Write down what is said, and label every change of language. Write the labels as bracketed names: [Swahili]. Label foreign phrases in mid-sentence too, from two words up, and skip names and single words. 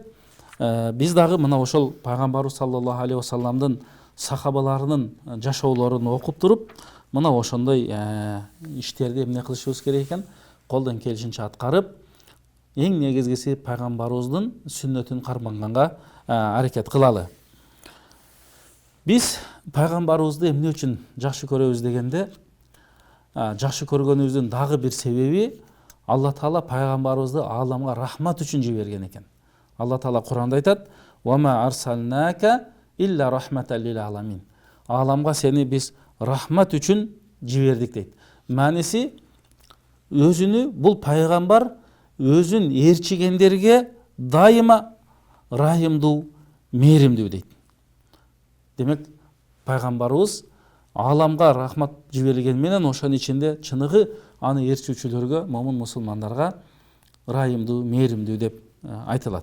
[Kyrgyz] Биз дагы мына ошол пайгамбарыбыз [Arabic] صلى الله عليه وسلم [Kyrgyz] сахабаларынын жашоолорун окуп туруп, мына ошондой иштерди эмне кылышыбыз керек экен, колдон келишинче аткарып, эң негизгиси пайгамбарыбыздын сүннөтүн карманганга аракет кылалы. Биз пайгамбарыбызды эмне үчүн жакшы көрөбүз дегенде, жакшы көргөнүбүздүн дагы бир себеби Алла Таала пайгамбарыбызды ааламга рахмат үчүн жиберген экен. Алла Таала Куранда айтат: [Arabic] "وما أرسلناك إلا رحمة للعالمين." [Kyrgyz] Ааламга сени биз рахмат үчүн жибердик дейт. Мааниси, өзүнү бул пайгамбар өзүн ээрчигендерге дайыма райымдуу, мээримдүү дейт. Демек пайгамбарыбыз аламга рахмат жиберилген менен ошонун ичинде чыныгы аны ээрчүүчүлөргө, момун мусулмандарга ырайымдуу, мээримдүү деп айтылат.